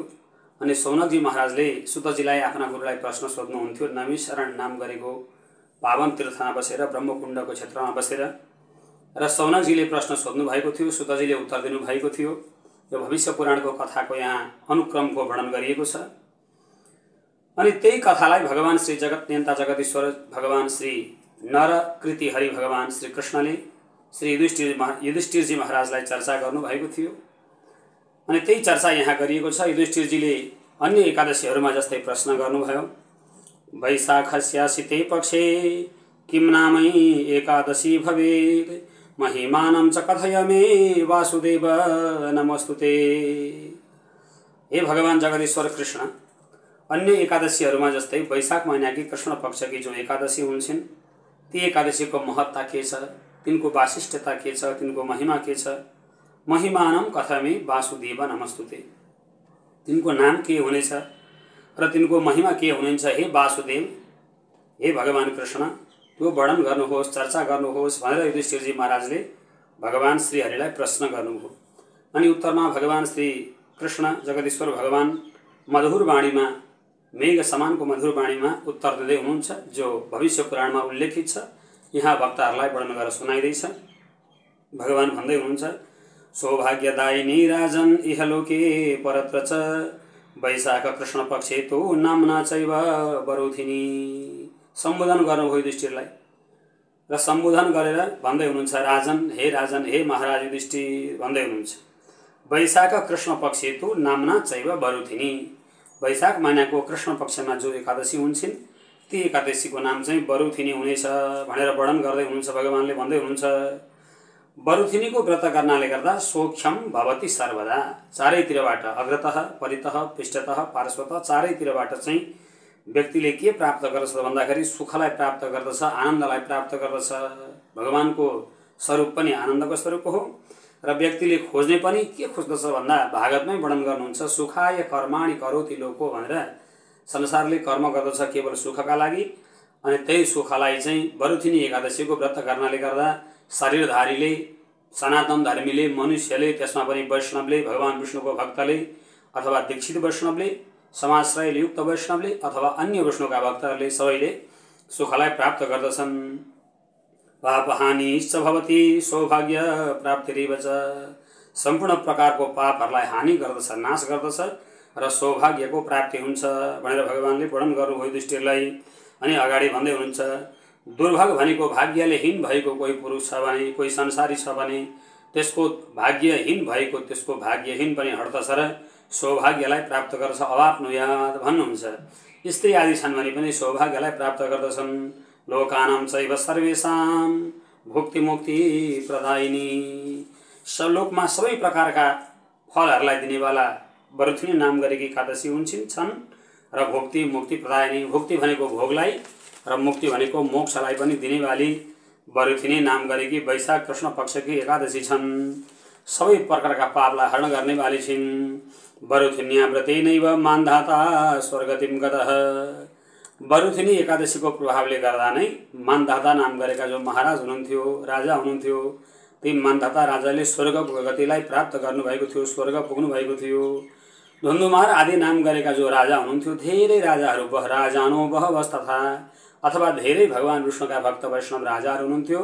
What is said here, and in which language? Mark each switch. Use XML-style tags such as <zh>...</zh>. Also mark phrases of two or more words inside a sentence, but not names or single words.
<ne>अनि सौनकजी महाराजले सुतजीलाई आफ्ना गुरुलाई प्रश्न सोध्नुहुन्थ्यो। नैमिषारण्य नाम गरेको पावन तीर्थमा बसेर, ब्रह्मकुण्डको क्षेत्रमा बसेर र सौनकजीले प्रश्न सोध्नु भएको थियो, सुतजीले उत्तर दिनु भएको थियो। यो भविष्य पुराणको कथाको यहाँ अनुक्रमको वर्णन गरिएको छ। अनि त्यही कथालाई भगवान श्री जगत नियन्ता जगदीश्वर भगवान श्री नरकृति हरि भगवान श्री कृष्णले श्री युधिष्ठिरजी महाराजलाई चर्चा गर्नुभएको थियो। अनि त्यही चर्चा यहाँ गरिएको छ। युधिष्ठिरजीले अन्य एकादशीहरूमा जस्तै प्रश्न गर्नुभयो,</ne> <sa>वैशाखस्यासिते पक्षे किं नामै एकादशी भवेत्, महिमानं च कथय मे वासुदेव नमस्तुते।</sa> <ne>हे भगवान जगदीश्वर कृष्ण, अन्य एकादशीहरूमा जस्तै</ne> <hi>वैशाख महीना की कृष्ण पक्ष की</hi> <ne>जो एकादशी हुन्छन् ती एकादशीको महत्ता के छ, तिनको वाशिष्ठता के छ, तिनको महिमा के छ।</ne> <sa>महिमानं कथय मे वासुदेव नमस्तुते।</sa> <ne>तिनको नाम के हुनेछ र तिनको महिमा के हुनुहुन्छ हे वासुदेव, हे भगवान कृष्ण, त्यो वर्णन गर्नुहोस्, चर्चा गर्नुहोस् भनेर युधिष्ठिरजी महाराजले भगवान श्री हरिलाई प्रश्न गर्नुभयो। अनि उत्तरमा भगवान श्री कृष्ण जगदीश्वर भगवान मधुर वाणीमा, मेघ समानको मधुर वाणीमा उत्तर दिँदै हुनुहुन्छ, जो भविष्य पुराणमा उल्लेखित छ। यहाँ भक्तहरूलाई वर्णन गरेर सुनाइदैछ। भगवान भन्दै हुनुहुन्छ,</ne> <sa>सौभाग्यदायिनी राजन इहलोके परत्र च वैशाख कृष्ण पक्षे तो नाम्ना चैव बरोधिनी।</sa> <ne>सम्बोधन गर्नुभयो युधिष्ठिरलाई र सम्बोधन गरेर भन्दै हुनुहुन्छ, राजन, हे महाराज युधिष्ठिर भन्दै हुनुहुन्छ,</ne> <sa>वैशाख कृष्ण पक्षे तो नाम्ना चैव बरोधिनी।</sa> <ne>वैशाख महिनाको कृष्ण पक्षमा जो एकादशी हुन्छन् ती एकादशीको नाम चाहिँ बरुथिनी हुनेछ भनेर वर्णन गर्दै हुनुहुन्छ। भगवानले भन्दै हुनुहुन्छ, बरुथिनीको व्रत गर्नाले गर्दा</ne> <sa>सौख्यम भवति सर्वदा।</sa> <ne>चारैतिरबाट,</ne> <sa>अग्रतः, परितः, पृष्ठतः, पार्श्वतः</sa> <ne>चारैतिरबाट चाहिँ व्यक्तिले के प्राप्त गर्दछ भन्दाखेरि सुखलाई प्राप्त गर्दछ, आनन्दलाई प्राप्त गर्दछ। भगवानको स्वरूप पनि आनन्दको स्वरूप हो र व्यक्तिले खोज्ने पनि के खोज्दछ भन्दा भागवतमै वर्णन गर्नुहुन्छ,</ne> <sa>सुखाय कर्माणि करोति लोको</sa> <ne>भनेर संसारले कर्म गर्दछ केवल सुखका लागि। अनि त्यही सुखलाई चाहिँ बरुथिनी एकादशीको व्रत गर्नाले गर्दा शरीरधारीले, सनातन धर्मीले, मनुष्यले, त्यसमा पनि वैष्णवले, भगवान विष्णुको भक्तले अथवा दीक्षित वैष्णवले, समाश्रयले युक्त वैष्णवले अथवा अन्य विष्णुका भक्तहरूले सबैले सुखलाई प्राप्त गर्दछन्।</ne> <sa>पापहानिश्च भवति सौभाग्य प्राप्तिरेव च।</sa> <ne>सम्पूर्ण प्रकारको पापहरूलाई हानि गर्दछ, नाश गर्दछ र सौभाग्यको प्राप्ति हुन्छ भनेर भगवानले वर्णन गर्नुभयो युधिष्ठिरलाई। अनि अगाडि भन्दै हुनुहुन्छ, दुर्भाग भनेको भाग्यले हीन भएको कोही पुरुष छ भने, कोही संसारी छ भने त्यसको भाग्यहीन भएको त्यसको भाग्यहीन पनि हट्दछ र सौभाग्यलाई प्राप्त गर्दछ, अभाव नुयाद भन्नुहुन्छ। स्त्री आदि छन् भने पनि सौभाग्यलाई प्राप्त गर्दछन्।</ne> <sa>लोकानां चैव सर्वेषां भुक्ति मुक्ति प्रदायिनी।</sa> <ne>लोकमा सबै प्रकारका फलहरूलाई दिनेवाला बरुथिनी नाम गरेकी एकादशी छन् र</ne> <sa>भुक्ति मुक्ति प्रदायिनी।</sa> <ne>भुक्ति भनेको भोगलाई र मुक्ति भनेको मोक्षलाई पनि दिनेवाली बरुथिनी नाम गरेकी वैशाख कृष्ण पक्षकी एकादशी छन्। सबै प्रकारका पापलाई हरण गर्नेवाली छिन्।</ne> <sa>बरुथिन्या व्रतेनैव मान्धाता स्वर्गतिं गतः।</sa> <ne>बरुथिनी एकादशीको प्रभावले गर्दा नै मानधाता नाम गरेका जो महाराज हुनुहुन्थ्यो, राजा हुनुहुन्थ्यो, ती मानधाता राजाले स्वर्गको गतिलाई प्राप्त गर्नुभएको थियो, स्वर्ग पुग्नुभएको थियो। धुन्धुमार आदि नाम गरेका जो राजा हुनुहुन्थ्यो, धेरै राजाहरू</ne> <sa>राजानो बहवस् तथा</sa> <ne>अथवा धेरै भगवान विष्णुका भक्त वैष्णव राजाहरू हुनुहुन्थ्यो।</ne>